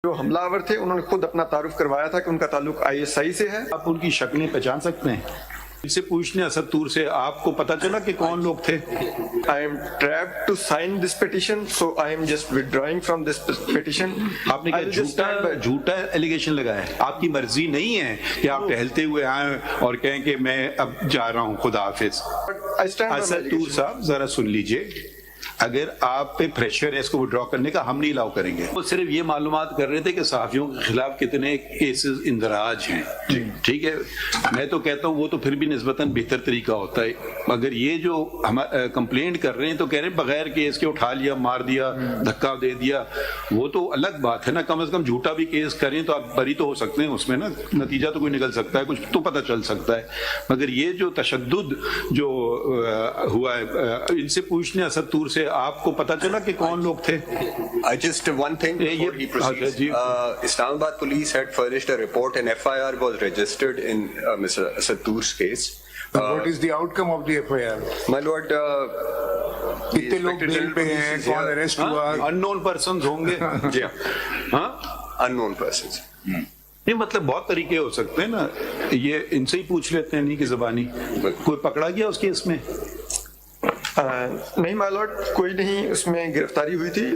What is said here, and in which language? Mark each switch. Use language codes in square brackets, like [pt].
[ur] جو حملہ آور تھے انہوں نے خود اپنا تعارف کروایا تھا کہ ان کا تعلق ISI سے ہے. آپ ان کی شکلیں پہچان سکتے ہیں؟ اس سے پوچھنے اسد طور سے آپ کو پتا چلا کہ کون لوگ تھے؟ [en] I am trapped to sign this petition, so I am just withdrawing from this petition. [ur] آپ نے کیا جھوٹا ایلیگیشن لگایا ہے؟ آپ کی مرضی نہیں ہے کہ آپ ٹہلتے ہوئے آئیں اور کہیں کہ میں اب جا رہا ہوں خدا حافظ. اسد طور صاحب ذرا سن لیجئے، اگر آپ پہ پریشر ہے اس کو وڈرا کرنے کا، ہم نہیں الاؤ کریں گے. وہ صرف یہ معلومات کر رہے تھے کہ صحافیوں کے خلاف کتنے کیسز اندراج ہیں. ٹھیک ہے، میں تو کہتا ہوں وہ تو پھر بھی نسبتاً بہتر طریقہ ہوتا ہے. مگر یہ جو ہم کمپلینٹ کر رہے ہیں تو کہہ رہے ہیں بغیر کیس کے اٹھا لیا، مار دیا، دھکا دے دیا، وہ تو الگ بات ہے نا. کم از کم جھوٹا بھی کیس کریں تو آپ بری تو ہو سکتے ہیں اس میں نا، نتیجہ تو کوئی نکل سکتا ہے، کچھ تو پتہ چل سکتا ہے. مگر یہ جو تشدد جو ہوا ہے، ان سے پوچھنے اسد طور سے آپ کو پتا چلا کہ کون لوگ تھے؟ [en] Just one thing before he proceeds. Islamabad police had furnished a report and FIR was registered in Mr. Asad Toor's case. What is the outcome of the FIR? My lord, [ur] کتنے لوگ بیل پہ ہیں، کون اریسٹ ہوا؟ [en] unknown persons [ur] ہوں گے. جی ہاں، [en] unknown persons. [ur] نہیں مطلب بہت طریقے ہو سکتے ہیں نا، یہ ان سے ہی پوچھ لیتے ہیں نہیں کہ زبانی. کوئی پکڑا گیا اس کیس میں؟ نہیں مائی لارڈ، کوئی نہیں اس میں گرفتاری ہوئی تھی.